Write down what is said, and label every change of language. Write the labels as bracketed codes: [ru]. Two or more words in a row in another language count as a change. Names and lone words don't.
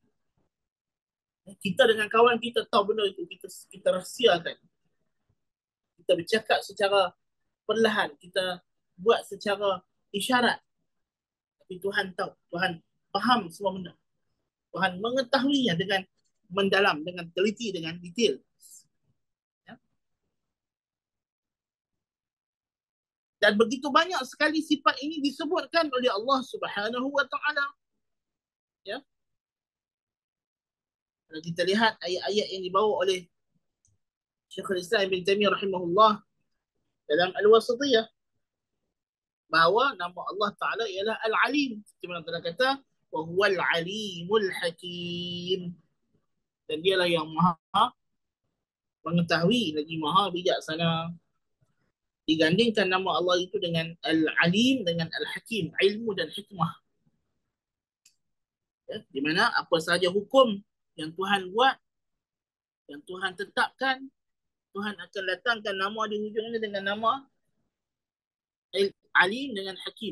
[ms] Kita dengan kawan kita tahu benda itu, kita rahsiakan. Kita bercakap secara perlahan, kita buat secara isyarat. Tapi Tuhan tahu, Tuhan faham semua benda. Tuhan mengetahuinya dengan mendalam, dengan teliti, dengan detail. Ya? Dan begitu banyak sekali sifat ini disebutkan oleh [ar] الله سبحانه وتعالى. [ms] Ya? Kalau kita lihat ayat-ayat yang dibawa oleh Syekhul Islam Ibn Taimiyah rahimahullah dalam Al-Wasithiyah, bahawa nama Allah Ta'ala ialah Al-Alim. Seperti mana Allah kata, [ar] وهو العليم الحكيم. [ms] Dan dialah yang maha mengetahui lagi maha bijaksana. Digandingkan nama Allah itu dengan Al-Alim, dengan Al-Hakim, ilmu dan hikmah. Ya, di mana apa sahaja hukum yang Tuhan buat, yang Tuhan tetapkan, Tuhan akan datangkan nama di hujungnya dengan nama Alim dengan Hakim.